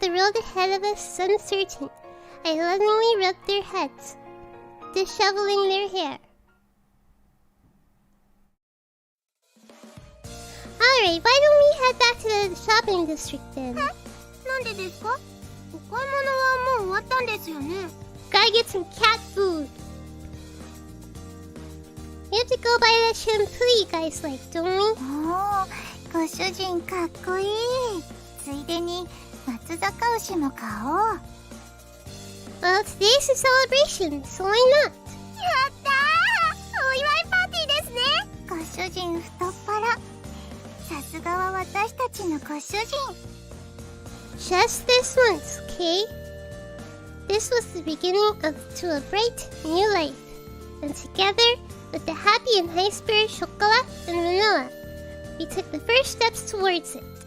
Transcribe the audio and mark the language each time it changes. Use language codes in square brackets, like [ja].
[en] Even if the road ahead of us is uncertain, I lovingly rubbed their heads, disheveling their hair. Alright, why don't we head back to the shopping district then? [ja] なんでですか？お買い物はもう終わったんですよね。 [en] Gotta get some cat food. We have to go buy that shampoo you guys like, don't we? [ja] おー、ご主人かっこいい。ついでに松阪牛も買おう。 [en] Well, today's a celebration, so why not? [ja] やったー！お祝いパーティーですね。ご主人太っ腹。さすがは私たちのご主人。 [en] Just this once, okay? This was the beginning to a bright new life. And together, with the happy and high-spirit Chocola and Vanilla, we took the first steps towards it.